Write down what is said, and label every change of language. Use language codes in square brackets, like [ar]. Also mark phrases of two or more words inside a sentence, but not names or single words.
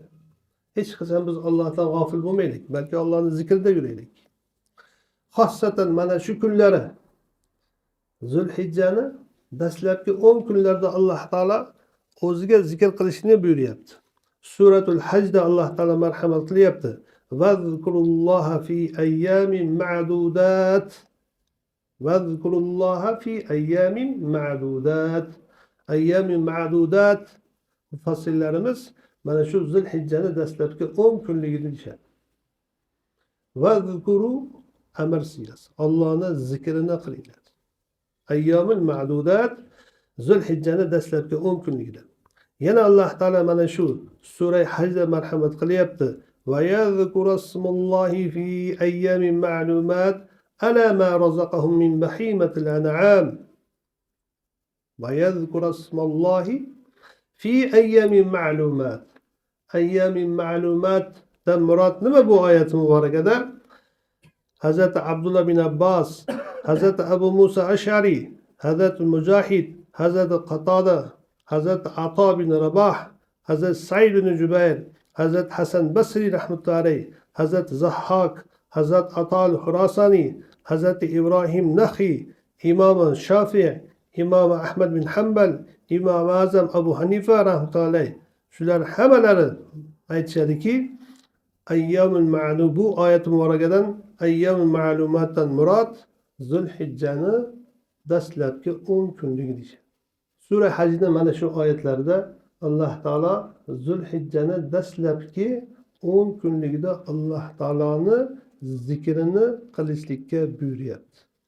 [uz] Hech qachon biz Allohdan g'ofil bo'lmaylik, balki Allohning zikrida yuraylik. Xossatan mana shu kunlari Zulhijjani dastlabki 10 kunlarda Alloh taolo o'ziga zikr qilishni buyuryapti. Suratul Hajda Alloh taolo marhamat qilyapti. [ar] واذكروا الله في أيام معدودات. واذكروا الله في أيام معدودات. أيام معدودات [uz] mufassirlarimiz mana shu Zulhijjani dastlabki 10 kunligini deyishadi. Vazkuru amr siyasi. Allohning zikrini qilinglar. [ar] الأيام المعدودات [uz] Zulhijjani dastlabki 10 kunligida. Yana Alloh taolo mana shu sura Hajda marhamat qilyapti. [ar] ويذكروا اسم الله في أيام معلومات على ما رزقهم من بهيمة الأنعام. ويذكروا اسم الله في أيام معلومات. أيام معلومات [uz] dan murod nima bu oyat muborakada? Hazrat Abdullah bin Abbas, Hazrat Abu Musa Ash'ari, Hazrat Mujahid, Hazrat Qatada, Hazrat Ata bin Rabah, Hazrat Sa'id bin Jubayr, Hazrat Hasan Basri rahmatullahi, Hazrat Zahhak, Hazrat Ata al-Khurasani, Hazrat Ibrahim Nakhi, Imam Shafi'i, Imam Ahmad bin Hanbal, Imam Azam Abu Hanifa rahmatullahi. Shular hammalari aytishadiki, [ar] الأيام المعلوم, [uz] bu oyat muborakadan ayyamul ma'lumatdan murod Zulhijjani dastlabki 10 kunligi deyishadi. Sura Hajning mana shu oyatlarida Alloh taolo Zulhijjani dastlabki 10 kunligida Alloh taoloni zikrini qilishlikka buyuryapti.